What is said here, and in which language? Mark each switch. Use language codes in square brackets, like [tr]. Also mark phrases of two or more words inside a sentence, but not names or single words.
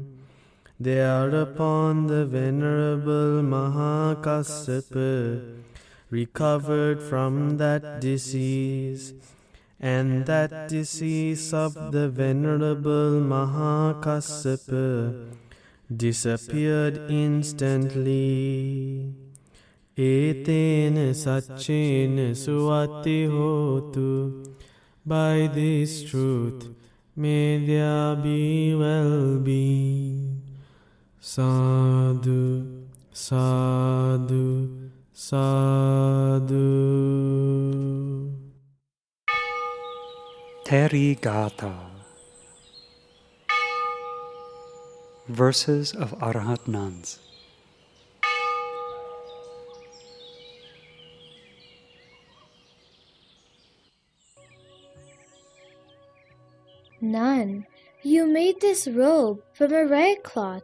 [en] Thereupon the Venerable Mahakassapa recovered from that disease, and that disease of the Venerable Mahakassapa disappeared instantly. [pi] Etena satchena suati hotu. [en] By this truth may there be well-being. [pi] Sadhu, sadhu, sadhu. [en] Terigata. Verses of Arhat Nuns. Nun, you made this robe from a red cloth.